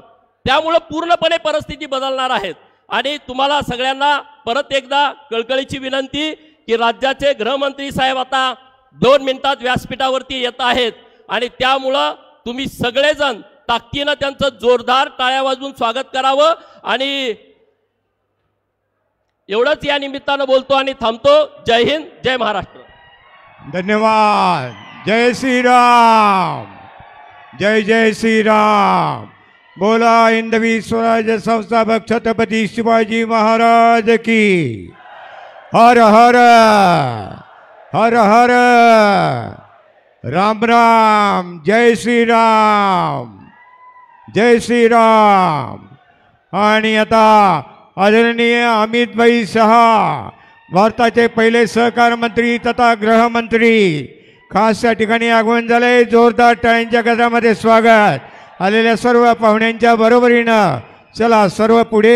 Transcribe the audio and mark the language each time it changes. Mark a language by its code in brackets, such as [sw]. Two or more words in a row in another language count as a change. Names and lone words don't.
[mr] त्यामुळे पूर्णपणे परिस्थिती बदलणार आहेत आणि तुम्हाला सगळ्यांना परत एकदा कळकळीची विनंती की राज्याचे गृहमंत्री साहेब आता 2 मिनिटात व्यासपीठावरती येत आहेत आणि त्यामुळं तुम्ही सगळेजण ताकदीनं त्यांचं जोरदार टाळ्या वाजवून स्वागत करावं। आणि एवढंच या निमित्तानं बोलतो आणि थांबतो। जय हिंद, जय महाराष्ट्र। धन्यवाद। जय श्री राम, जय जय श्री राम। बोला हिंदवी स्वराज्य संस्थापक छत्रपती शिवाजी महाराज की। हर हर हर हर राम राम। जय श्री राम, जय श्री राम। आणि आता आदरणीय अमित भाई शहा, भारताचे पहिले सहकार मंत्री तथा गृहमंत्री खास या ठिकाणी आगमन झाले। जोरदार टाळ्यांच्या गजरामध्ये स्वागत। आलेल्या सर्व पाहुण्यांच्या बरोबरीनं चला सर्व पुढे।